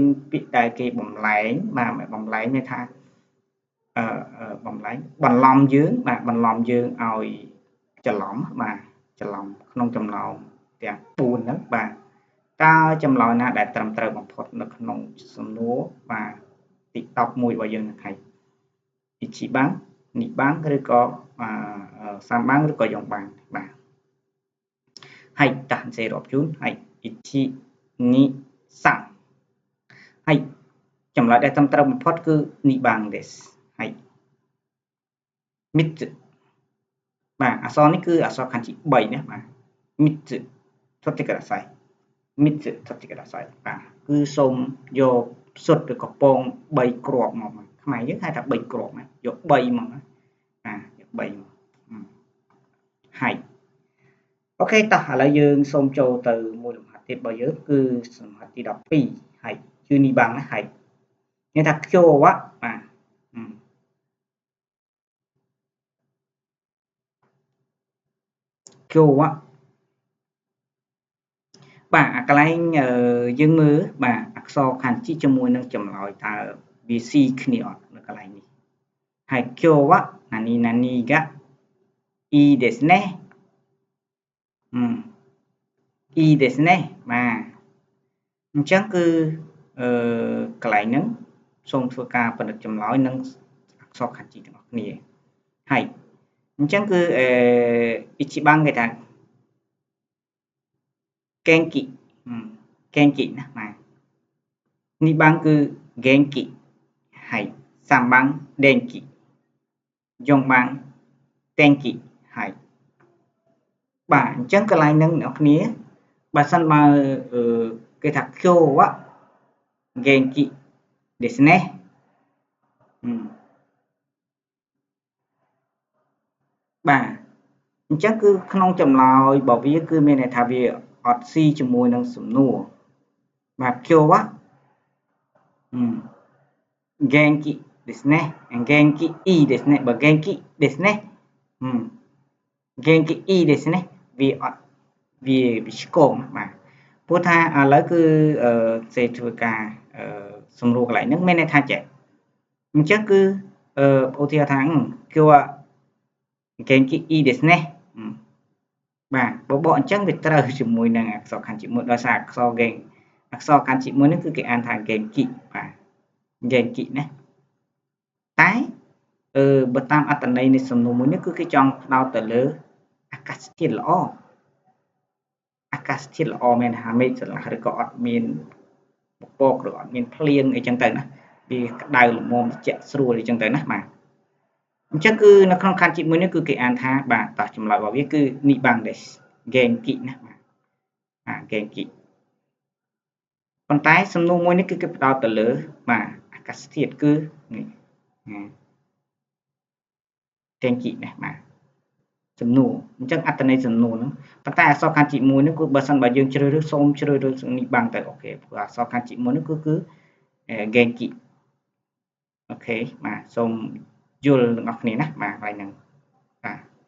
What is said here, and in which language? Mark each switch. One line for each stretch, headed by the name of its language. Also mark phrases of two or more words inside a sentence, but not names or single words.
Khmer: ពាក្យដែលគេបំលែងបាទបំលែងមានថាបំលែងបន្លំយើងបាទបន្លំយើងឲ្យច្រឡំបាទច្រឡំក្នុងចំណោមទាំង4ហ្នឹងបាទតើចម្លើយណាដែលត្រឹមត្រូវបំផុតនៅក្នុងសំណួរបាទទី11របស់យើងហ្នឹងហើយអ៊ីជីបាំងនេះបាំងឬក៏សាំបាំងឬក៏យ៉ងបាំងបាទはいតាសេរាប់ជូនはい1 2 3 ហើយចម្លើយដែលត្រឹមត្រូវបំផុតគឺ
Japanese: 2 番ですはい3つ
Khmer: បាទអក្សរនេះគឺអក្សរ漢字3 ណា បាទ
Japanese: 3つ取ってください3つ取ってください
Khmer: បាទគឺសូមយកសុទ្ធឬក៏ពង3គ្រាប់មកខ្មែរយើងហៅថា3គ្រាប់ណាយក3មកណាយក3មកហើយអូខេតោះឥឡូវយើងសូមចូលទៅមួយលំហាត់ទៀតរបស់យើងគឺលំហាត់ទី12ហើយគឺ2番ណាហើយមានថា
Japanese: 今日は
Khmer: បាទ
Japanese: 今日は
Khmer: បាទអាកន្លែងយើងមើលបាទអក្សរ漢字ជាមួយនឹងចម្លើយតើវាស៊ីគ្នាអត់នៅកន្លែងនេះហើយ
Japanese: 今日は何々がいいですねいいですね
Khmer: បាទអញ្ចឹងគឺកន្លែងហ្នឹងសូមធ្វើការពិនិត្យចម្លើយនឹងអក្សរ漢字ទាំងអស់គ្នាហើយអញ្ចឹងគឺ一番គេថា
Japanese: 元気元気
Khmer: ណាបាទ2番គឺ元気ហើយ
Japanese: 3番電気4番天気
Khmer: ហើយបាទអញ្ចឹងកន្លែងហ្នឹងអ្នកគ្នាបើសិនបើគេថា
Japanese: 今日は元気ですね
Khmer: បាទអញ្ចឹងគឺក្នុងចម្លើយរបស់វាគឺមានន័យថាវាអត់ស៊ីជាមួយនឹងសំណួរបាទ
Japanese: 今日は元気ですね元気いいですね
Khmer: បើ
Japanese: 元気ですね元気いいですね
Khmer: វាអត់វា ឆ្កងបាទព្រោះថាឥឡូវគឺសេធ្វើការសម្រួលកន្លែងហ្នឹងមានន័យថាចេះអញ្ចឹងគឺឧទាហរណ៍ថា
Japanese: 今日は元気いいですね
Khmer: បាទបបកអញ្ចឹងវាត្រូវជាមួយនឹង អក្សរ漢字មួយដោយសារអក្សរ漢字មួយនេះគឺគេអានថា元気បាទ元気ណាតែបើតាមអត្ថន័យនៃសំណួរមួយនេះគឺគេ ចង់ផ្ដោតទៅលើអាកាសធាតុល្អអាកាសធាតុល្អមានថាមេឃស្រឡះឬក៏អត់មានពពកឬអត់មានភ្លៀងអីចឹងទៅណាវាក្តៅល្មមត្រជាក់ស្រួលអីចឹងទៅណាបាទអញ្ចឹងគឺនៅក្នុង漢字មួយនេះគឺគេអានថាបាទតោះចម្លើយរបស់វាគឺ
Japanese: 2 番です元気
Khmer: ណាបាទ元気ប៉ុន្តែសំណួរមួយនេះគឺគេផ្ដោតទៅលើបាទអាកាសធាតុគឺនេះ 元気ណាបាទសំណួរអញ្ចឹងអត្ថន័យសំណួរហ្នឹងប៉ុន្តែអក្សរ漢字មួយនេះគឺបើសិនបើយើងជ្រើសរើសសូមជ្រើសរើស2番ទៅអូខេព្រោះអក្សរ漢字មួយនេះគឺ元気អូខេបាទសូមយល់ទាំងអស់គ្នាណាបាទហើយហ្នឹងបាទ